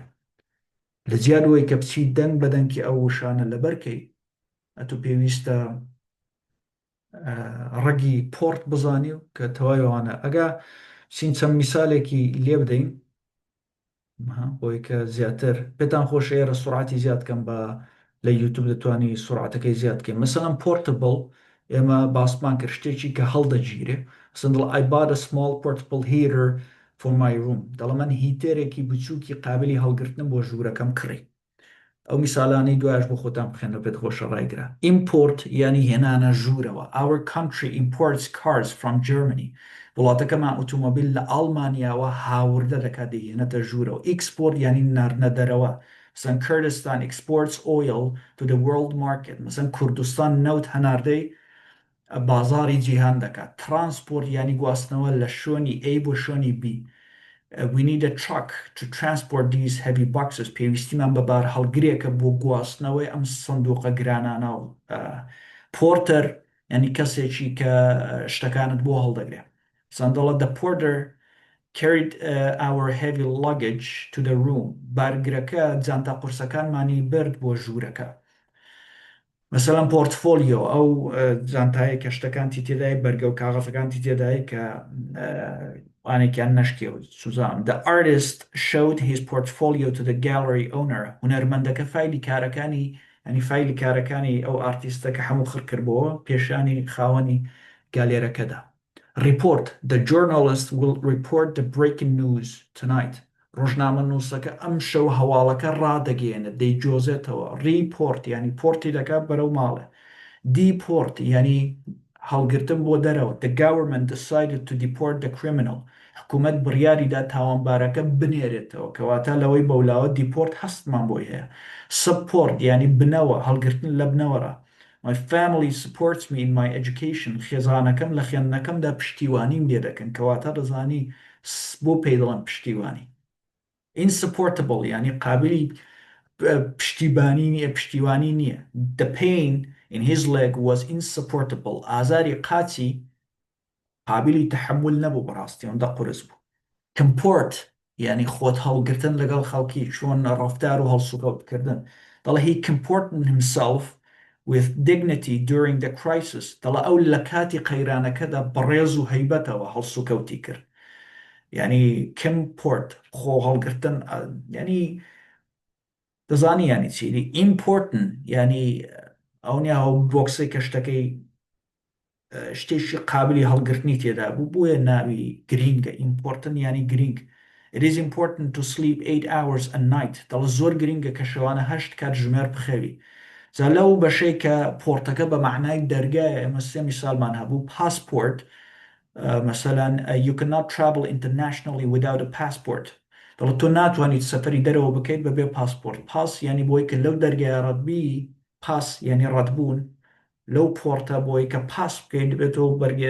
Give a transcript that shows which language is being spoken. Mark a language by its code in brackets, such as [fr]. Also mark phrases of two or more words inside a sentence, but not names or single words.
[ckb] لە جیادەوەی کە بچی دەنگ بەدەنگی ئەو وشانە لەبەرکەی، ئەتۆ پێویستە ڕەگی پۆرت بزانی و کە تەوایەوانە. ئەگە چین چەند میسالێکی لێ بدەین، بۆی کە زیاتر پێتان خۆش ئێرە سرعتی زیادکەم بە لە یوتوب دەتوانانی سرعتەکەی زیادکەین مەسەڵەن پۆرتبل ئێمە باسمان کرد شتێکی کە هەڵدەگیرێ سندڵ [en] I bought a small portable heater for my room [ckb] دەڵە من هیتێرێکی بچووکی قابلی هەڵگرتن بۆ ژوورەکەم کڕی ئەو میساڵانەی دوایش بۆ خۆتان بخێنەوە پێت خۆشە ڕایگرا import ینی هێنانە ژوورەوە [en] our country imports cars from Germany [ckb] وڵاتەکەمان ئۆتۆمۆبیل لە ئەڵمانیاوە هاوردە دەکات دەهێنێتە ژوورەوە export ینی ناردنە دەرەوە مثلا [en] Kurdistan exports oil to the world market [ckb] مثلا کوردستان نەوت هەناردەی بازاری جیهان دەکات transport ینی گواستنەوە لە شوێنی A بۆ شوێنی B [en] we need a truck to transport these heavy boxes [ckb] پێویستیمان بە بار هەڵگرێکە بۆ گواستنەوەی ئەم سندوقە گرانانە و پۆرتەر ینی کەسێکی کە شتەکانت بۆ هەڵدەگرێت سندڵە [en] the porter carried our heavy luggage to the room [ckb] بارگرەکە جانتا قورسەکانمانی برد بۆ ژوورەکە مثلەن پۆرتفۆلیۆ ئەو جانتایە کە شتەکانتی تێدای بەرگە و کاغەزەکانتی تێدای کە وانێکیان نەشکێ و سوزان [en] the artist showed his portfolio to the gallery owner [ckb] هونەرمەندەکە فایلی کارەکانی ینی فایلی کارەکانی ئەو ئارتیستەکە هەموو خڕ کردبەوە پێشانی خاوەنی گالێرەکەدا [en] report the journalist will report the breaking news tonight [ckb] ڕۆژنامە نووسەکە ئەم شەو هەواڵەکە ڕادەگەێنێت دەیجۆزێتەوە ریپۆرت ینی پۆرتی دەکات بەرەو ماڵێ دیپۆرت ینی هەڵگرتن بۆ دەرەوە [en] the government decided to deport the criminal [ckb] حکوومەت بڕیاریدا تاوانبارەکە بنێرێتەوە کەواتە لەوەی بەولاوە دیپۆرت هەستمان بۆی هەیە سپۆرت ینی بنەوە هەڵگرتن لە بنەوەرە [en] My family supports me in my education [ckb] خێزانەکەم لە خوێندنەکەمدا پشتیوانیم لێ دەکەن کەواتە دەزانی بۆ پێی دەڵێن پشتیوانی insupportable ینی قابلی پشتیوانی نییە [en] the pain in his leg was insupportable [ckb] ئازاری قاچی قابلی تحمل نەبوو بەڕاستی ئەوەندە قورس بوو comport ینی خۆت هەڵگرتن لەگەڵ خەڵکی چۆن ڕەفتار و هەڵسوکەوتکردن دەڵێ [en] he comported himself with dignity during the crisis [ckb] دەڵێ ئەو لە کاتی قەیرانەکەدا بەڕێز و هەیبەتەوە هەڵسوکەوتی کرد ینی comport خۆ هەڵگرتن ینی دەزانی ینی چی important ینی ئەو نیا بۆکسەی کە شتەکەی شتێکی قابلی هەڵگرتنی تێدا بوو بۆیە ناوی گرینگە important ینی گرنگ [en] It is important to sleep 8 hours a night [ckb] دەڵ زۆر گرنگە کە شەوانە 8 کات ژمێر بخەوی جا لەو بەشەی کە پۆرتەکە بە معنای دەرگایە ئێمە سێ میسالمان هەبوو پاسپۆرت مثلا [en] you cannot travel internationally without a passport [ckb] دەڵ تۆ ناتوانیت سەفەری دەرەوە بکەیت بەبێ پاسپۆرت پاس ینی بۆی کە لەو دەرگای ڕەتبی پاس ینی ڕەتبوون لەو پۆرتە بۆی کە پاس بکەیت دەبێتەوە بەرگێ